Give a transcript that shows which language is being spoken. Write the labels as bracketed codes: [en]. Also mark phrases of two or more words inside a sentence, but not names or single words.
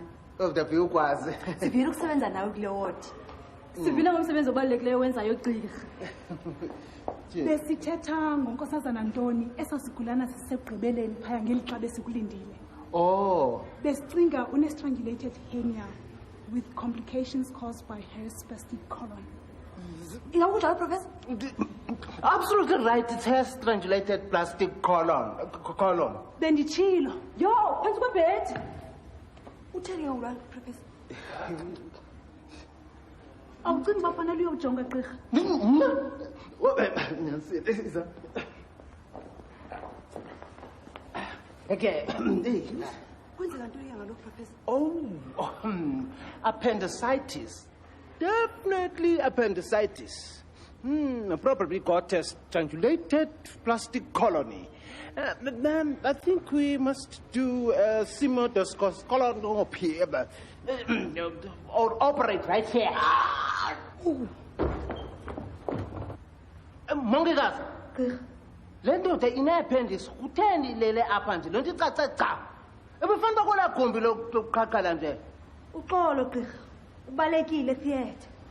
[xh] Udaphi ukwazi sivile ukusebenza nawe kule ward sivile ngomsebenzi obalulekileyo wenzayo gqirha besithetha ngonkosazana ntoni esasigulana sisekugqibeleni phaya ngeli xa besikulindile besicinga une- [en] strangulated hernia with complications caused by her spastic colon. [xh] Ingakunjalo professor? [en] Absolutely right, it has strangulated plastic colon. [xh] Benditshilo. Yo, phantsi kwebhedi. Utheni ke ulwa professor? Awucingi uba fanele uyojonga gqirha? Okay. Kwenzeka ntoni ngalo professor? [en] Appendicitis. Definitely appendicitis. Probably got a strangulated plastic colony. Then I think we must do a sigmoidoscopy or operate right here. [xh] Mongikazi. Le ndoda ine-appendix kutheni lele apha nje loo nto icace ca ebefanele kwela gumbi lokuqhaqhala nje uxolo gqirha ubalekile theatre